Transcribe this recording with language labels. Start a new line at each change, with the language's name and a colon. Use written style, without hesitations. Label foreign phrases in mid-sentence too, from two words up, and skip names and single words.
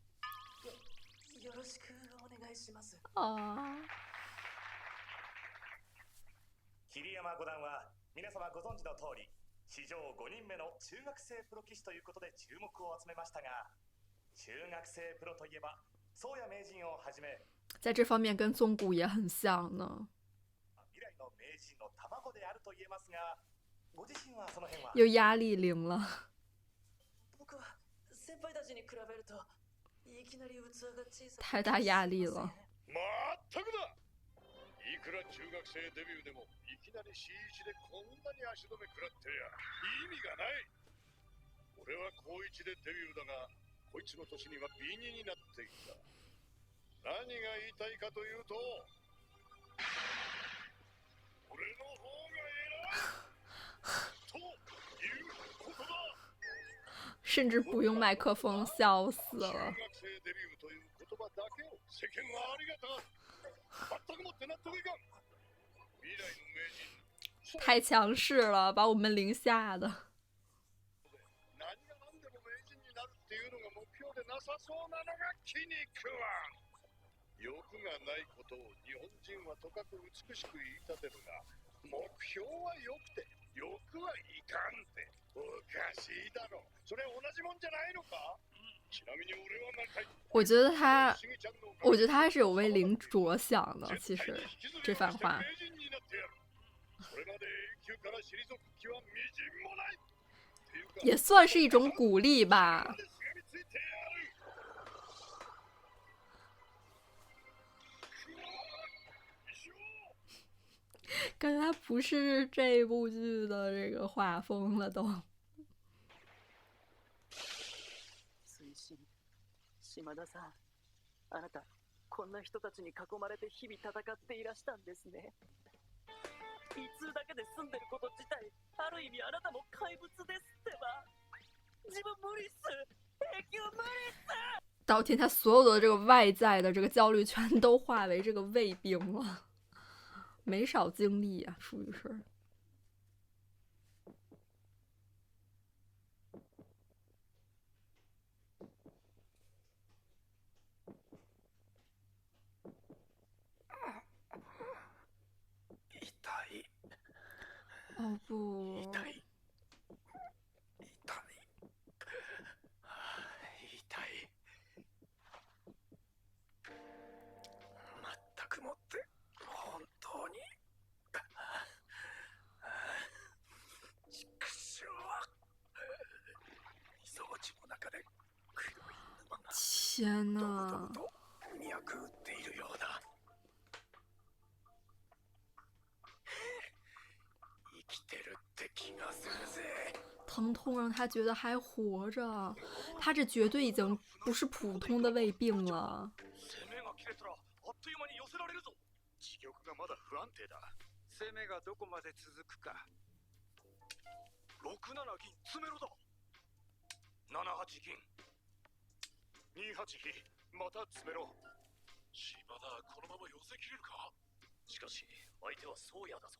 Japanese: よろしくお願いします。
Chinese: 啊，
Japanese: 桐山五段は皆様ご存知の通り史上5人目の中学生プロ棋士ということで注目を集めましたが、中学生プロといえば宗谷名人をはじめ
Chinese: 在这方面跟宗谷也很像呢。
Japanese: 以来の名人の卵であると言えますが、ご自身はその辺は
Chinese: 又压力零了，
Japanese: 僕は先輩たちに比べるといきなり器が小さく
Chinese: 太大压力了。
Japanese: まったくだ。いくら中学生デビューでもいきなり C1 でこんなに足止め食らってりゃ意味がない。俺は高1でデビューだが、こいつの年には B2 になっていた。何が言いたいかというと、俺の方が偉いということだ。
Chinese: 甚至不用麦克风，笑死
Japanese: 中
Chinese: 了。
Japanese: 学生デビューという言葉だけを世間はありがたがる。全くもって納得いかん。未来の名人
Chinese: 太強势了，把我们零下的。
Japanese: 何が何でも名人になるっていうのが目標でなさそうなのが気に食わん。欲がないことを日本人はとかく美しく言い立てるが、目標は良くて欲はいかんっておかしいだろ。それ同じもんじゃないのか。ちなみに俺は何回
Chinese: 我觉得他，我觉得他是有为零着想的。其实这番话，也算是一种鼓励吧。感觉他不是这部剧的这个画风了都。
Japanese: 推進島田さん、あなたこんな人たちに囲まれて日々戦っていらしたんですね。胃痛だけで済んでること自体、ある意味あなたも怪物ですってば。自分無理っす、永久無理っす。
Chinese: 到天，他所有的这个外在的这个焦虑全都化为这个胃病了，没少经历啊，属于是。
Japanese: 痛い。
Chinese: 哦不，
Japanese: 痛い。痛い。まったくもって本当に畜生。装置の中で黒い沼が
Chinese: 天
Japanese: ドブド
Chinese: 呐
Japanese: ブ！と脈打っているようだ。生きてるって気がするぜ。
Chinese: 疼痛让他觉得还活着，他这绝对已经不是普通的胃病了。
Japanese: 攻めが切れたらあっという間に寄せられるぞ。自玉がまだ不安定だ。攻めがどこまで続くか。 6-7銀詰めろだ。7-8銀。2-8比また詰めろ。島田、このまま寄せ切れるか。しかし相手は宗谷だぞ。